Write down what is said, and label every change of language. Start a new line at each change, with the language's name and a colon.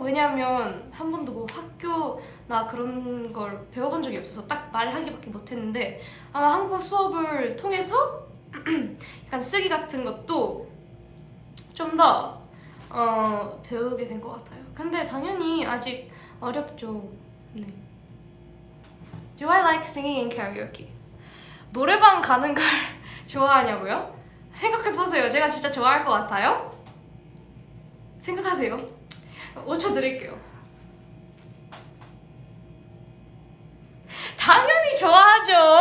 Korean: 왜냐면 한 번도 뭐 학교나 그런 걸 배워본 적이 없어서 딱 말하기밖에 못했는데 아마 한국어 수업을 통해서 약간 쓰기 같은 것도 좀 더 배우게 된 것 같아요. 근데 당연히 아직 어렵죠. 네.
English: Do I like singing in karaoke?
Korean: 노래방 가는 걸 좋아하냐고요? 생각해보세요. 제가 진짜 좋아할 것 같아요? 생각하세요. 5초 드릴게요. 당연히 좋아하죠.